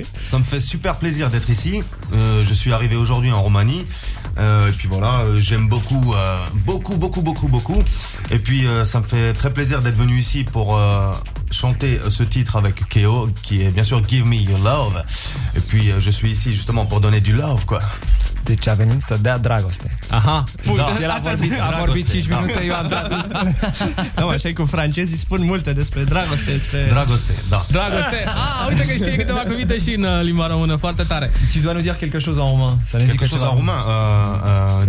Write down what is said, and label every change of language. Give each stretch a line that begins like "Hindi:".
French: Ça me fait super plaisir d'être ici. Je suis arrivé aujourd'hui en Roumanie. Et puis voilà, j'aime beaucoup, beaucoup. Et puis, ça me fait très plaisir d'être venu ici pour chanter ce titre avec Keo, qui est bien sûr Give Me Your Love. Et puis, je suis ici justement pour donner du love, quoi.
Romanian: Deci a venit să dea dragoste. Aha, da. Și el a vorbit 5 minute, da. Eu am tradus. Da, mă, așa-i cu francezii, spun multe despre dragoste. Despre... Dragoste, da. Dragoste. Uite că știe câteva cuvinte și în limba română, foarte tare.
French: Ci doar nu dire quelque chose en roumain.
Romanian: Să ne zic
French: quelque chose en roumain?